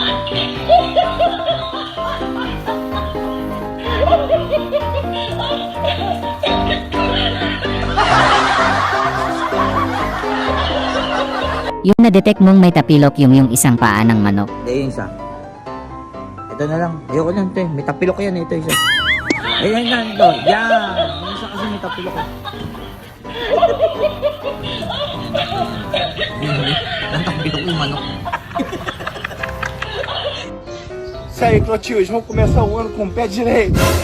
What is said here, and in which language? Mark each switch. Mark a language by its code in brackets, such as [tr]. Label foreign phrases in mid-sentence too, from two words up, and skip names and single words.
[tl] Yung na-detect mong may tapilok yung isang paa ng manok. Hindi, yung isa. Ito na lang. Ayoko lang ito eh. May tapilok yan eh. Ito isa. Ayan na ito. Yan! Yung isa kasi may tapilok eh. Ang tapilok yung manok. [pt] Isso aí, Clotilde, vamos começar o ano com o pé direito.